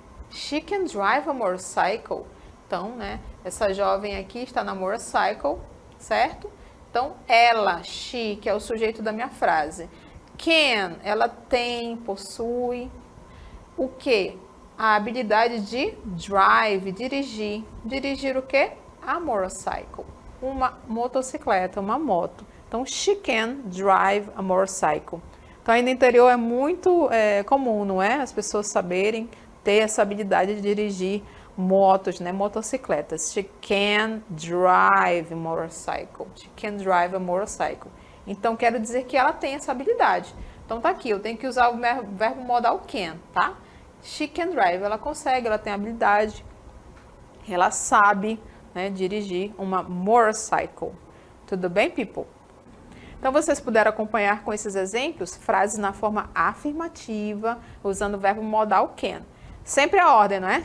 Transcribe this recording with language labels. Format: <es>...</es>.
<en>She can drive a motorcycle.</en> <pt>Então, né? Essa jovem aqui está na motorcycle, certo? Então, ela, she, que é o sujeito da minha frase. Can, ela tem, possui. O quê? A habilidade de drive, dirigir. Dirigir o quê?</pt> <en>A motorcycle.</en> <pt>Uma motocicleta, uma moto. Então,</pt> <en>she can drive a motorcycle.</en> <pt>Então, aí no interior é muito comum, não é? As pessoas saberem ter essa habilidade de dirigir motos, né? Motocicletas.</pt> <en>She can drive a motorcycle. She can drive a motorcycle.</en> <pt>Então, quero dizer que ela tem essa habilidade. Então, tá aqui, eu tenho que usar o verbo modal can, tá?</pt> <en>She can drive,</en> <pt>ela consegue, ela tem habilidade, ela sabe, né, dirigir uma motorcycle. Tudo bem, people? Então, vocês puderam acompanhar com esses exemplos frases na forma afirmativa, usando o verbo modal can. Sempre a ordem, não é?</pt>